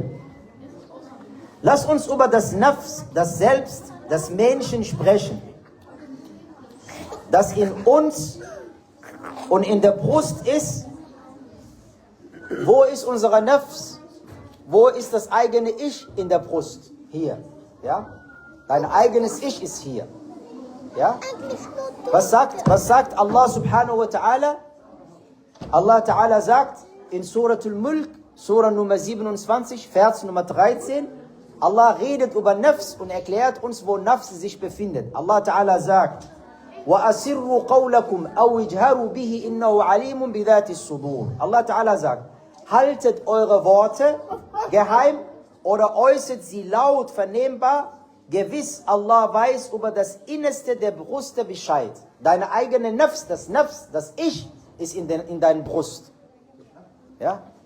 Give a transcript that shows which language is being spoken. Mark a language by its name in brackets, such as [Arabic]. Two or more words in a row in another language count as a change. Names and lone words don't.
[German] Lass uns über das Nafs, das Selbst des Menschen sprechen, das in uns und in der Brust ist. Wo ist unser Nafs? Wo ist das eigene Ich in der Brust? Hier. Ja? Dein eigenes Ich ist hier. Ja? Was sagt [Arabic] Allah subhanahu wa ta'ala? Allah ta'ala [German] sagt in Suratul Mulk, Surah Nummer 27, Vers Nummer 13, Allah redet über Nafs und erklärt uns, wo Nafs sich befindet. [Arabic] Allah Ta'ala [German] sagt: [Arabic] وَأَسِرُّوا قَوْلَكُمْ أَوْ اجْهَرُوا بِهِ إِنَّهُ عَلِيمٌ بِذَاتِ الصُّدُورِ. Allah Ta'ala [German] sagt: Haltet eure Worte geheim oder äußert sie laut vernehmbar. Gewiss, Allah weiß über das Innerste der Brüste Bescheid. Deine eigene Nafs, das Ich, ist in deiner Brust. Ja?